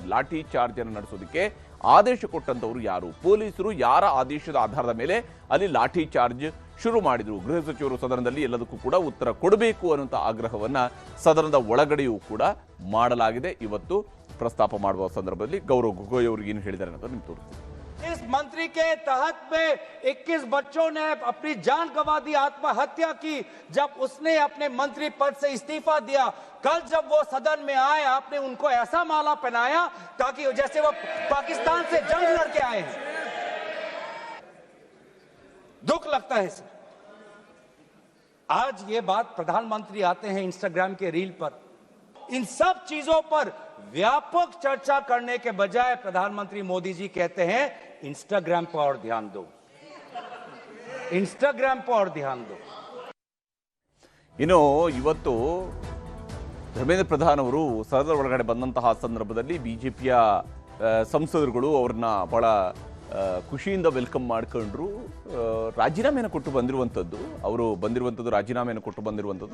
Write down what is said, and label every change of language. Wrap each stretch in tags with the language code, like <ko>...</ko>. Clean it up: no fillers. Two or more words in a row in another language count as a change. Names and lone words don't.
<kn>ಲಾಠಿ ಚಾರ್ಜ್ ಅನ್ನು ನಡೆಸೋದಕ್ಕೆ ಆದೇಶ ಕೊಟ್ಟಂತವರು ಯಾರು? ಪೊಲೀಸರು ಯಾರ ಆದೇಶದ ಆಧಾರದ ಮೇಲೆ ಅಲ್ಲಿ ಲಾಠಿ ಚಾರ್ಜ್ ಶುರು ಮಾಡಿದ್ರು? ಗೃಹ ಸಚಿವರು ಸದನದಲ್ಲಿ ಎಲ್ಲದಕ್ಕೂ ಕೂಡ ಉತ್ತರ ಕೊಡಬೇಕು ಅನ್ನುವಂಥ ಆಗ್ರಹವನ್ನ ಸದನದ ಒಳಗಡೆಯೂ ಕೂಡ ಮಾಡಲಾಗಿದೆ. ಇವತ್ತು ಪ್ರಸ್ತಾಪ ಮಾಡುವ ಸಂದರ್ಭದಲ್ಲಿ ಗೌರವ್ ಗೊಗೋಯ್ ಅವರು ಏನು ಹೇಳಿದ್ದಾರೆ ಅಂತ ನಿಮ್ಗೆ ತೋರಿಸ್ತೀನಿ.</kn> <hi>इस मंत्री के तहत में 21 बच्चों ने अपनी जान गंवा दी, आत्महत्या की जब उसने अपने मंत्री पद से इस्तीफा दिया। कल जब वो सदन में आए, आपने उनको ऐसा माला पहनाया ताकि जैसे वो पाकिस्तान से जंग लड़के आए हैं। दुख लगता है सर। आज ये बात प्रधानमंत्री आते हैं इंस्टाग्राम के रील पर, इन सब चीजों पर व्यापक चर्चा करने के बजाय प्रधानमंत्री मोदी जी कहते हैं इंस्टाग्राम पर और ध्यान दो, इंस्टाग्राम पर और ध्यान दो।</hi> <kn>ಇನ್ನು ಇವತ್ತು ಧರ್ಮೇಂದ್ರ ಪ್ರಧಾನ್ ಅವರು ಸದನದ ಒಳಗಡೆ ಬಂದಂತಹ ಸಂದರ್ಭದಲ್ಲಿ ಬಿಜೆಪಿಯ ಸಂಸದರುಗಳು ಅವ್ರನ್ನ ಬಹಳ ಖುಷಿಯಿಂದ ವೆಲ್ಕಮ್ ಮಾಡ್ಕೊಂಡ್ರು. ರಾಜೀನಾಮೆಯನ್ನು ಕೊಟ್ಟು ಬಂದಿರುವಂಥದ್ದು, ಅವರು ಬಂದಿರುವಂಥದ್ದು ರಾಜೀನಾಮೆಯನ್ನು ಕೊಟ್ಟು ಬಂದಿರುವಂಥದ್ದು.</kn>